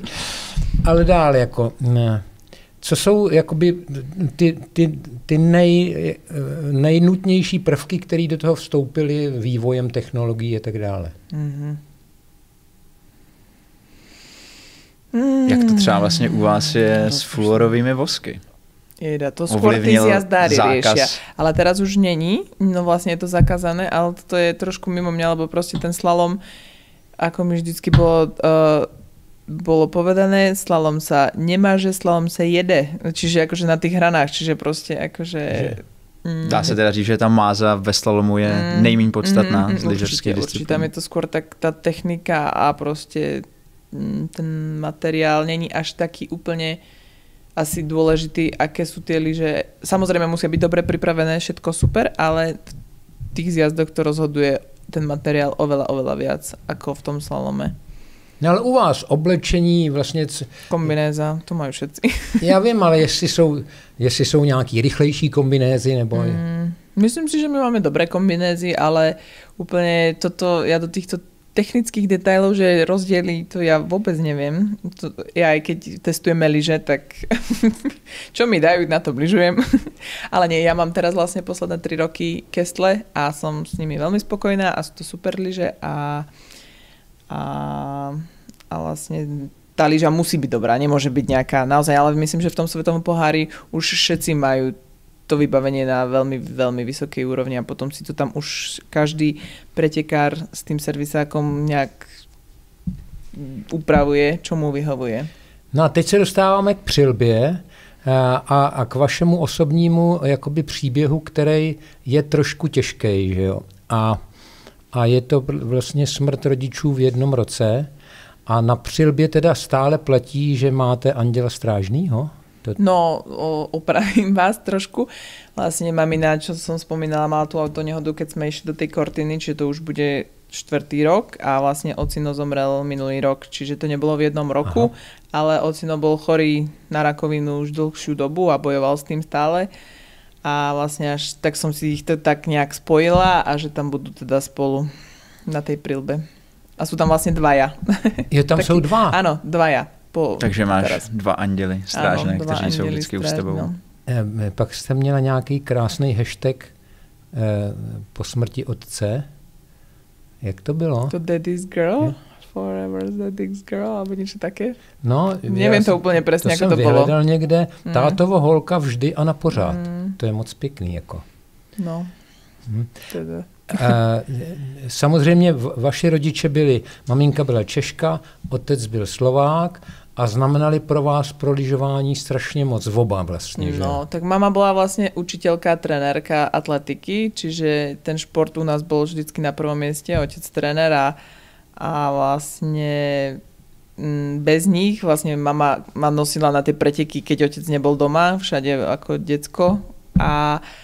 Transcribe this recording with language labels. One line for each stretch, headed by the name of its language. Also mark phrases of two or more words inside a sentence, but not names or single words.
Czech: Ale dál jako, co jsou jakoby ty nejnutnější prvky, které do toho vstoupily vývojem technologií a tak dále. Jak to třeba vlastně u vás je s fluorovými vosky?
Slovak: Jeda, to skôr tí jazdári riešia. Ale teraz už není, no vlastne je to zakázané, ale to je trošku mimo mňa, lebo proste ten slalom, ako mi vždycky bolo povedané, slalom sa nemáže, slalom sa jede. Čiže akože na tých hranách, čiže proste akože...
Czech: Dá se teda říct, že ta máza ve slalomu je nejméně podstatná z lyžařské disciplíny.
Slovak: Určite, tam je to skôr tak tá technika a proste ten materiál není až taký úplne asi dôležitý, aké sú tie lyže. Samozrejme musia byť dobre pripravené, všetko super, ale v tých zjazdoch to rozhoduje ten materiál oveľa viac ako v tom slalome.
Czech: No ale u vás oblečení vlastně...
Slovak: Kombinéza, to mají všetci.
Czech: Já vím, ale jestli jsou nějaký rychlejší kombinézy, nebo...
Slovak: Myslím si, že my máme dobré kombinézy, ale úplně toto, ja do týchto technických detailov, že rozdiely, to ja vôbec neviem. Ja aj keď testujeme lyže, tak čo mi dajú, na to lyžujem. Ale nie, ja mám teraz vlastne posledné 3 roky Kestle a som s nimi veľmi spokojná a sú to super lyže a vlastne tá lyža musí byť dobrá, nemôže byť nejaká naozaj, ale myslím, že v tom svetovom pohári už všetci majú to vybavenie na veľmi, veľmi vysokej úrovni a potom si to tam už každý pretekár s tým servisákom nejak upravuje, čo mu vyhovuje.
Czech: No a teď se dostáváme k přilbě a k vašemu osobnímu jakoby příběhu, který je trošku těžký, že jo? A je to vlastně smrt rodičů v jednom roce a na přilbě teda stále platí, že máte anděla strážnýho?
Slovak: No, opravím vás trošku. Vlastne mamina, čo som spomínala, mala tú autonehodu, keď sme išli do tej Cortiny, čiže to už bude 4. rok a vlastne ocino zomrel minulý rok, čiže to nebolo v jednom roku, ale ocino bol chorý na rakovinu už dlhšiu dobu a bojoval s tým stále a vlastne až tak som si ich to tak nejak spojila a že tam budú teda spolu na tej prilbe. A sú tam vlastne dvaja. Je tam sú dva? Áno, dvaja.
Czech: Takže
Slovak: máš teraz
Czech: 2 anděly strážné, kteří jsou vždycky s tebou. No. Pak jste měla nějaký krásný hashtag po smrti otce. Jak to bylo?
English: To Daddy's Girl? Je? Forever Daddy's Girl,
Slovak: alebo niečo také?
Czech: No, neviem to úplně přesně, jak to bylo. To jsem vyhledal někde. Tátovo holka vždy a na pořád. To je moc pěkný. Jako. No, teda. Samozřejmě vaši rodiče byli, maminka byla Češka, otec byl Slovák a znamenali pro vás pro lyžování strašně moc oba vlastně. Že?
Slovak: No, tak mama bola vlastne učiteľka, trenérka atletiky, čiže ten šport u nás bol vždycky na prvom mieste, otec tréner a vlastne bez nich vlastne mama ma nosila na tie preteky, keď otec nebol doma, všade ako decko a